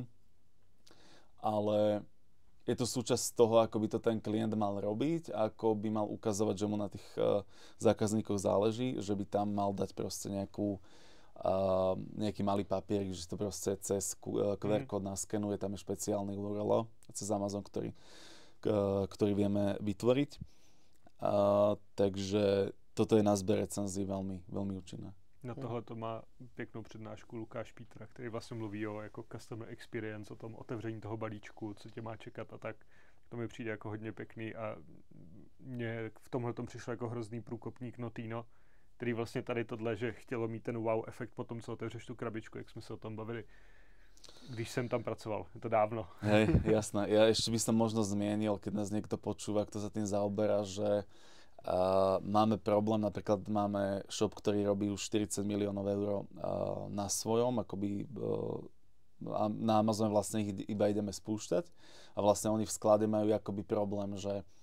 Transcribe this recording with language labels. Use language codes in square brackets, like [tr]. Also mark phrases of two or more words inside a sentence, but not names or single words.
[sk] Ale je to súčasť toho, ako by to ten klient mal robiť, ako by mal ukazovať, že mu na tých zákazníkoch záleží, že by tam mal dať proste nejaký malý papier, že to proste cez QR kód naskenuje, tam je špeciálny URL cez Amazon, ktorý vieme vytvoriť. Takže toto je na zber recenzií veľmi, veľmi účinné. [cs] Na tohle to má pěknou přednášku Lukáš Pítra, který vlastně mluví o jako [en] customer experience, [cs] o tom otevření toho balíčku, co tě má čekat a tak. To mi přijde jako hodně pěkný a mně v tomhle tom přišlo jako hrozný průkopník Notino, který vlastně tady tohle, že chtělo mít ten wow efekt po tom, co otevřeš tu krabičku, jak jsme se o tom bavili, když jsem tam pracoval. Je to dávno. [sk] Hej, jasné. Ja ešte by som možno zmienil, keď nás niekto počúva, kto sa tým zaoberá, že máme problém, napríklad máme shop, ktorý robí už 40 miliónov eur na svojom, akoby na Amazone vlastne ich iba ideme spúšťať a vlastne oni v sklade majú akoby problém, že